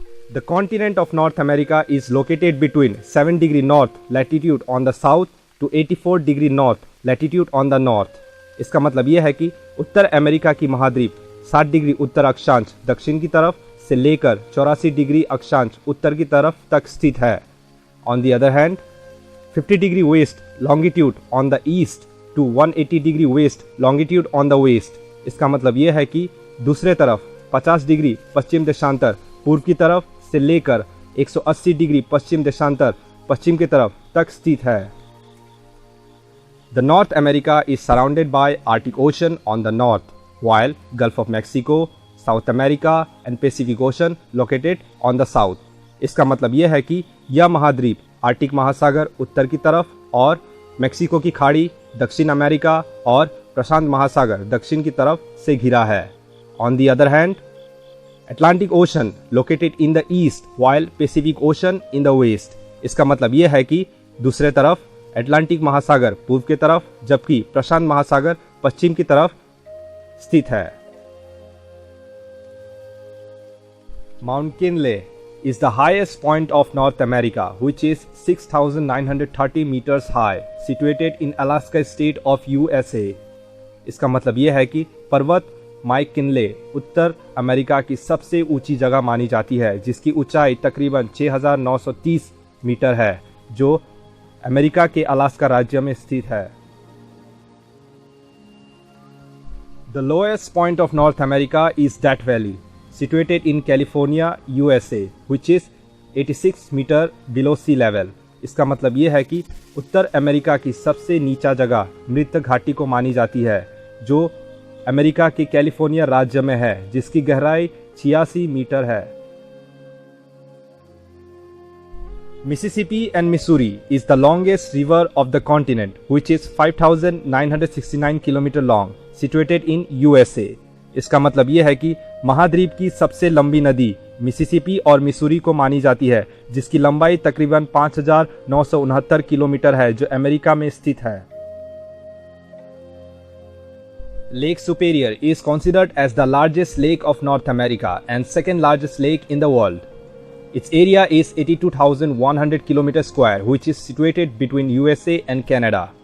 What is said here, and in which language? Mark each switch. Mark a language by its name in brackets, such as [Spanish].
[English] The continent of North America is located between 7 degree north latitude on the south to 84 degree north latitude on the north. [Hindi] इसका मतलब यह है कि उत्तर America की महाद्वीप 60 degree उत्तर अक्षांश दक्षिण की तरफ से लेकर 84 डिग्री अक्षांश उत्तर की तरफ तक स्थित है. [English] On the other hand, 50 degree west longitude on the east to 180 degree west longitude on the west. [Hindi] इसका मतलब यह है कि दूसरे तरफ 50 डिग्री पश्चिम देशांतर पूर्व की तरफ से लेकर 180 डिग्री पश्चिम देशांतर पश्चिम की तरफ तक स्थित है. [English] The North America is surrounded by Arctic Ocean on the north, while Gulf of Mexico, South America and Pacific Ocean located on the south. [Hindi] इसका मतलब यह है कि यह महाद्वीप आर्टिक महासागर उत्तर की तरफ और मेक्सिको की खाड़ी दक्षिण अमेरिका और प्रशांत महासागर दक्षिण की तरफ से घिरा है. [English] On the other hand, Atlantic Ocean located in the east while Pacific Ocean in the west. [Hindi] इसका मतलब यह है कि दूसरे तरफ अटलांटिक महासागर पूर्व की तरफ जबकि प्रशांत महासागर पश्चिम की तरफ स्थित है. [English] Mount Kinley is the highest point of North America, which is 6,930 meters high, situated in Alaska state of USA. [Hindi] इसका मतलब यह है कि पर्वत माइक किनले उत्तर अमेरिका की सबसे ऊंची जगह मानी जाती है जिसकी ऊंचाई तकरीबन 6,930 मीटर है जो अमेरिका के अलास्का राज्य में स्थित है. [English] The lowest point of North America is Death Valley, situated in California, USA, which is 86 meter below sea level. [Hindi] इसका मतलब यह है कि उत्तर अमेरिका की सबसे नीचा जगह मृत घाटी को मानी जाती है जो अमेरिका के कैलिफोर्निया राज्य में है जिसकी गहराई 86 मीटर है. [English] Mississippi and Missouri is the longest river of the continent, which is 5,969 km long, situated in USA. [Hindi] इसका मतलब यह है कि महाद्वीप की सबसे लंबी नदी मिसिसिपी और मिसूरी को मानी जाती है जिसकी लंबाई तकरीबन 5,969 किलोमीटर है जो अमेरिका में स्थित है. [English] Lake Superior is considered as the largest lake of North America and second largest lake in the world. Its area is 82,100 km square, which is situated between USA and Canada.